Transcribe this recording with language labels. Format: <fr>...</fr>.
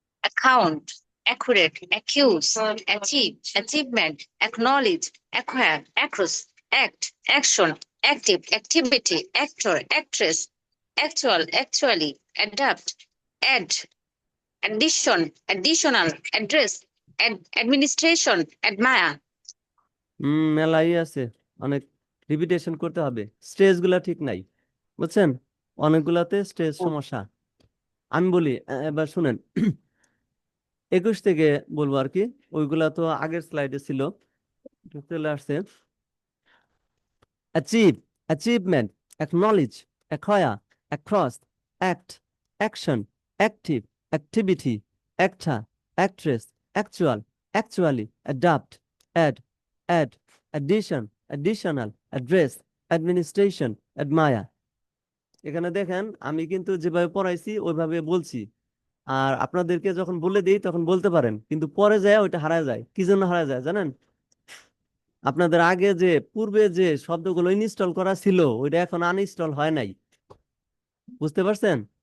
<en>Account, accurate, accuse, achieve, achievement, acknowledge, acquire, across, act, action, active, activity, actor, actress, actual, actually, adapt, add, addition, additional, address, administration, admire.</en> <bn>মেলাই আছে, অনেক repetition করতে হবে, stress গুলা ঠিক নাই, বুঝছেন? অনেকগুলাতে স্ট্রেস সমস্যা। আমি বলি, এবার শুনেন। 21 থেকে বলবো আর কি, ওইগুলা তো আগের স্লাইডে ছিল, চলে আসছে।</bn> <en>Achieve, achievement, acknowledge, acquire, across, act, action, active, activity, actor, actress, actual, actually, adopt, add, addition, additional, address, administration, admire.</en> <bn>এখানে দেখেন আমি কিন্তু যেভাবে পড়াইছি ওইভাবে বলছি, আর আপনাদেরকে যখন বলে দিই তখন বলতে পারেন, কিন্তু পরে যায় ওইটা হারায় যায়। কি জন্য হারায় যায় জানেন? আপনাদের আগে যে পূর্বে যে শব্দগুলো ইনস্টল করা ছিল ওইটা এখন আনইনস্টল হয় নাই, বুঝতে পারছেন?</bn>